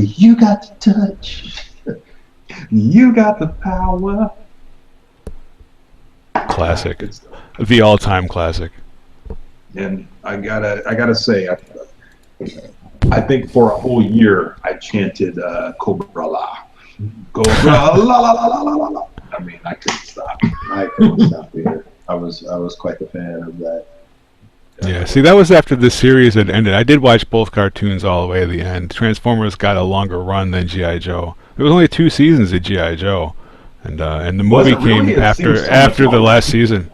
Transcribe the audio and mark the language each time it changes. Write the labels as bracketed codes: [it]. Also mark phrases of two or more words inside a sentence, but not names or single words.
[en] You got to touch. You got the power. Classic. The all-time classic. And I gotta say, I think for a whole year I chanted Cobra La. Cobra La La La La La La. I mean, I couldn't stop. I couldn't stop here. I was quite a fan of that. Yeah, see, that was after the series had ended. I did watch both cartoons all the way to the end. Transformers got a longer run than G.I. Joe. There was only 2 seasons of G.I. Joe, and the movie came after the last season.